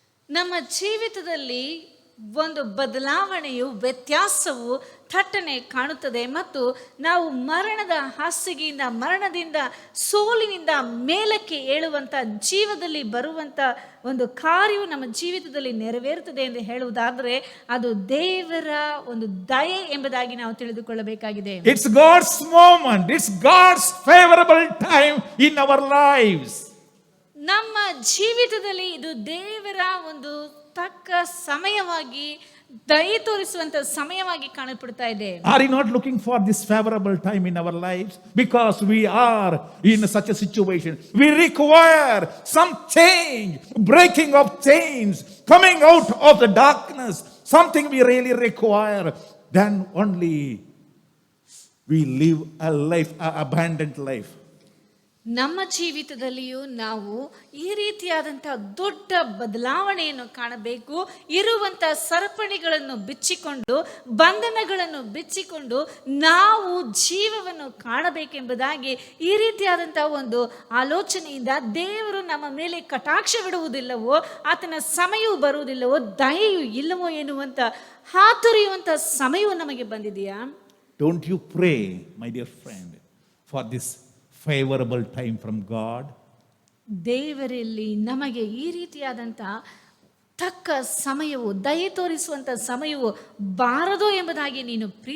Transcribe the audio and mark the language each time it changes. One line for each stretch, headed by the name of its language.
Kannada: ನಮ್ಮ ಜೀವಿತದಲ್ಲಿ ಒಂದು ಬದಲಾವಣೆಯು, ವ್ಯತ್ಯಾಸವು ಥಟ್ಟನೆ ಕಾಣುತ್ತದೆ ಮತ್ತು ನಾವು ಮರಣದ ಹಾಸಿಗೆಯಿಂದ, ಮರಣದಿಂದ, ಸೋಲಿನಿಂದ ಮೇಲಕ್ಕೆ ಏಳುವಂಥ, ಜೀವದಲ್ಲಿ ಬರುವಂಥ ಒಂದು ಕಾರ್ಯವು ನಮ್ಮ ಜೀವಿತದಲ್ಲಿ ನೆರವೇರುತ್ತದೆ ಎಂದು ಹೇಳುವುದಾದರೆ ಅದು ದೇವರ ಒಂದು ದಯೆ ಎಂಬುದಾಗಿ ನಾವು ತಿಳಿದುಕೊಳ್ಳಬೇಕಾಗಿದೆ.
English: It's God's moment. It's God's favorable time in our lives.
Kannada: ನಮ್ಮ ಜೀವಿತದಲ್ಲಿ ಇದು ದೇವರ ಒಂದು ತಕ್ಕ ಸಮಯವಾಗಿ, ದಯೆ ತೋರಿಸುವಂತ ಸಮಯವಾಗಿ ಕಾಣಲ್ಪಡ್ತಾ ಇದೆ.
English: Are you not looking for this favorable time in our lives? Because we are in such a situation. We require some change, breaking of chains, coming out of the darkness. Something we really require. Then only we live a life, an abundant life.
Kannada: ನಮ್ಮ ಜೀವಿತದಲ್ಲಿಯೂ ನಾವು ಈ ರೀತಿಯಾದಂಥ ದೊಡ್ಡ ಬದಲಾವಣೆಯನ್ನು ಕಾಣಬೇಕು. ಇರುವಂಥ ಸರಪಣಿಗಳನ್ನು ಬಿಚ್ಚಿಕೊಂಡು, ಬಂಧನಗಳನ್ನು ಬಿಚ್ಚಿಕೊಂಡು ನಾವು ಜೀವವನ್ನು ಕಾಣಬೇಕೆಂಬುದಾಗಿ ಈ ರೀತಿಯಾದಂಥ ಒಂದು ಆಲೋಚನೆಯಿಂದ ದೇವರು ನಮ್ಮ ಮೇಲೆ ಕಟಾಕ್ಷವಿಡುವುದಿಲ್ಲವೋ, ಆತನ ಸಮಯವು ಬರುವುದಿಲ್ಲವೋ, ದಯೆಯು ಇಲ್ಲವೋ ಎನ್ನುವಂಥ ಹಾತೊರೆಯುವಂಥ ಸಮಯವು ನಮಗೆ ಬಂದಿದೆಯಾ?
English: Don't you pray, my dear friend, for this favorable time from God?
Kannada: ದೇವರಲ್ಲಿ ನಮಗೆ ಈ ರೀತಿಯಾದಂಥ ತಕ್ಕ ಸಮಯವು, ದಯೆ ತೋರಿಸುವಂಥ ಸಮಯವು ಬಾರದು ಎಂಬುದಾಗಿ ನೀನು